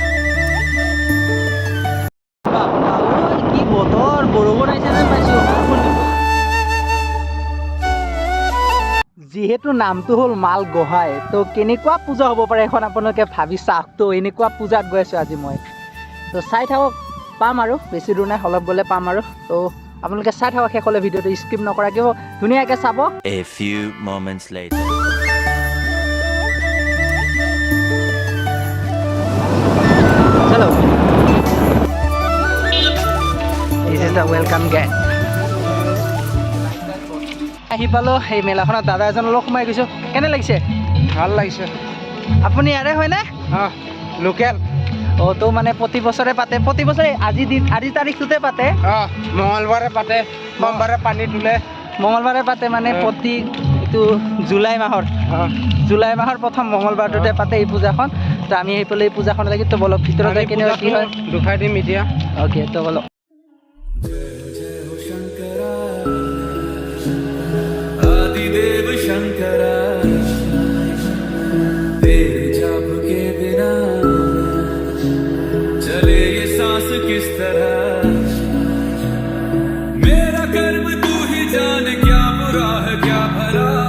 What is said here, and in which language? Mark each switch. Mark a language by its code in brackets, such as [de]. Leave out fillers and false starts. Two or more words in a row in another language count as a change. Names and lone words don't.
[as] কি বতৰ বৰষুণ আহিছে যেন পাইছোঁ যিহেতু নামটো হ'ল মালগোহাঁই তো কেনেকুৱা পূজা হ'ব পাৰে এখন আপোনালোকে ভাবি চাওক তো এনেকুৱা পূজাত গৈ আছোঁ আজি মই তো চাই থাকক পাম আৰু বেছি দূৰ নাই অলপ গ'লে পাম আৰু তো আপোনালোকে চাই থাকক শেষলৈ ভিডিঅ'টো স্কিপ নকৰাকৈ ধুনীয়াকৈ চাব [en] A few moments later. Hello. This is the welcome gate. [as] আহি পালোঁ এই মেলাখনত দাদা এজনৰ লগত সোমাই গৈছোঁ কেনে লাগিছে ভাল লাগিছে আপুনি ইয়াৰে হয়নে লোকেল অঁ তো মানে প্ৰতি বছৰে পাতে প্ৰতি বছৰে আজি তাৰিখটোতে পাতে মঙলবাৰে পাতে সোমবাৰে পানী তোলে মঙলবাৰে পাতে মানে প্ৰতি এইটো জুলাই মাহৰ প্ৰথম মঙলবাৰটোতে পাতে এই পূজাখন তো আমি সেইফালে এই পূজাখন লাগি তো বলক ভিতৰত যাই কেনেকুৱা কি হয় দুখাই দিম এতিয়া অ'কে তো বলক [hi] आदिदेव शंकरा तेरे जाप के बिना चले ये सांस किस तरह मेरा कर्म तू ही जान क्या बुरा है क्या भला